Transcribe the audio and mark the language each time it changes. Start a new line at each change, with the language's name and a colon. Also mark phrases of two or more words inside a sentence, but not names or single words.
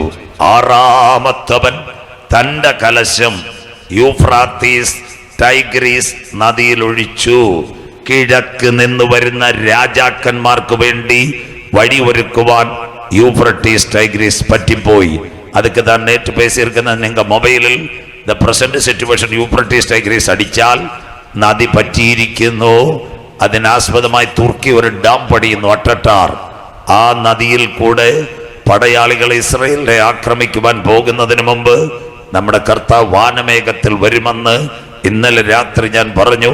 Malayalam: 6-ാമത്തവൻ തന്റെ കലശം യൂഫ്രാട്ടീസ് ടൈഗ്രീസ് നദിയിൽ ഒഴിച്ചു. കിഴക്ക് നിന്ന് വരുന്ന രാജാക്കന്മാർക്ക് വേണ്ടി വഴിയൊരുക്കുവാൻ യൂഫ്രട്ടീസ് ടൈഗ്രീസ് പറ്റിപ്പോയി.
Tamil: அதுக்கு தான் நேற்று பேசியிருக்கிறது.
Malayalam: നിങ്ങൾ മൊബൈലിൽ
English: the present situation
Malayalam: യൂഫ്രട്ടീസ് ടൈഗ്രീസ് അടിച്ചാൽ നദി പറ്റിയിരിക്കുന്നു. അതിനാസ്പദമായി തുർക്കി ഒരു ഡാം പണിയുന്നു, അട്ടട്ടാർ. ആ നദിയിൽ കൂടെ പടയാളികൾ ഇസ്രായേലിനെ ആക്രമിക്കുവാൻ പോകുന്നതിന് മുമ്പ് നമ്മുടെ കർത്താവ് വാനമേഘത്തിൽ വരുമെന്ന് ഇന്നലെ രാത്രി ഞാൻ പറഞ്ഞു.